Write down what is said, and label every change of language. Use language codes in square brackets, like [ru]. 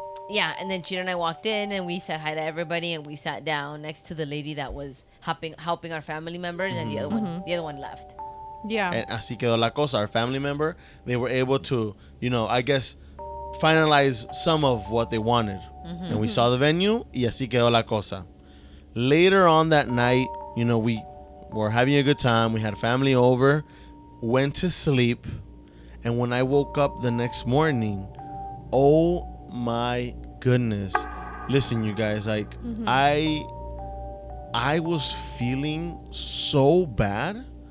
[en] Yeah, and then Cheeto and I walked in and we said hi to everybody and we sat down next to the lady that was helping our family members and the other one left. Yeah. [es] And así quedó la cosa. [en] Our family member, they were able to, I guess, finalize some of what they wanted. And we saw the venue, [es] y así quedó la cosa. [en] Later on that night, we were having a good time. We had family over, went to sleep, and when I woke up the next morning, oh my goodness. Listen, you guys, like, I was feeling so bad.